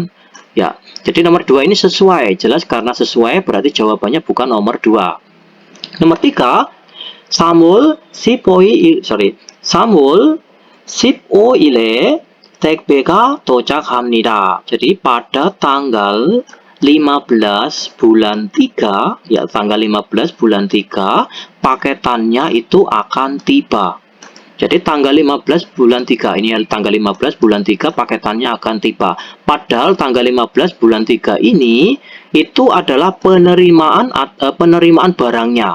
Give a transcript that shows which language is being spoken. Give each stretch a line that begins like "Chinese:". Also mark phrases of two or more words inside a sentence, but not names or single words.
Indonesian: Ya, jadi nomor 2 ini sesuai. Jelas karena sesuai berarti jawabannya bukan nomor 2.
Korean: Nomor 3, Samul 15일에 택배가 도착합니다.
Indonesian: Jadi pada tanggal 15 bulan 3, ya tanggal 15 bulan 3, paketannya itu akan tiba. Jadi tanggal 15 bulan 3, ini tanggal 15 bulan 3 paketannya akan tiba. Padahal tanggal 15 bulan 3 ini itu adalah penerimaan barangnya.